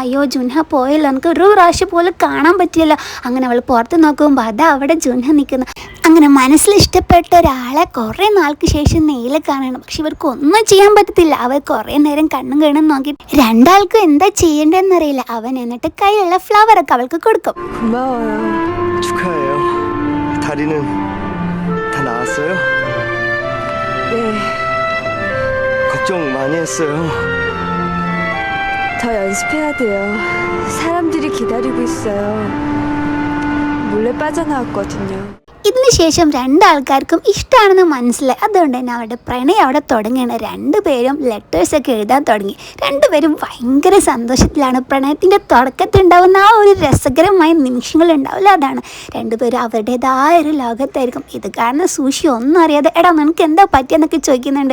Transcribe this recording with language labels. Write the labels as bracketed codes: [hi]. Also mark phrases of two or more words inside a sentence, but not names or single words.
[ml] അയ്യോ ജുൻഹ പോയല്ലോ, നമുക്ക് ഒരു പ്രാവശ്യം പോലും കാണാൻ പറ്റിയല്ലോ. അങ്ങനെ അവൾ പുറത്ത് നോക്കുമ്പോൾ അതാ അവിടെ ജുൻഹ നിൽക്കുന്നു. അങ്ങനെ മനസ്സിൽ ഇഷ്ടപ്പെട്ട ഒരാളെ കുറേ നാൾക്ക് ശേഷം നേരിൽ കാണണം. പക്ഷെ ഇവർക്ക് ഒന്നും ചെയ്യാൻ പറ്റത്തില്ല. അവർ കുറേ നേരം കണ്ണും കണ്ണും നോക്കി രണ്ടാൾക്കും എന്താ ചെയ്യേണ്ടതെന്നറിയില്ല. അവൻ എന്നിട്ട് കയ്യിലുള്ള ഫ്ലവറൊക്കെ അവൾക്ക് കൊടുക്കും. [ko] 걱정 많이 했어요. 더 연습해야 돼요. 사람들이 기다리고 있어요. 몰래 빠져나왔거든요. [ml] ഇതിന് ശേഷം രണ്ടാൾക്കാർക്കും ഇഷ്ടമാണെന്ന് മനസ്സിലായി. അതുകൊണ്ട് തന്നെ അവരുടെ പ്രണയം അവിടെ തുടങ്ങുകയാണ്. രണ്ടുപേരും ലെറ്റേഴ്സൊക്കെ എഴുതാൻ തുടങ്ങി. രണ്ടുപേരും ഭയങ്കര സന്തോഷത്തിലാണ്. പ്രണയത്തിൻ്റെ തുടക്കത്തിലുണ്ടാവുന്ന ആ ഒരു രസകരമായ നിമിഷങ്ങൾ ഉണ്ടാവില്ല, അതാണ്. രണ്ടുപേരും അവരുടേതായ ഒരു ലോകത്തായിരിക്കും. ഇത് കാരണം സൂഷി ഒന്നും അറിയാതെ എടാ നിനക്ക് എന്താ പറ്റിയെന്നൊക്കെ ചോദിക്കുന്നുണ്ട്.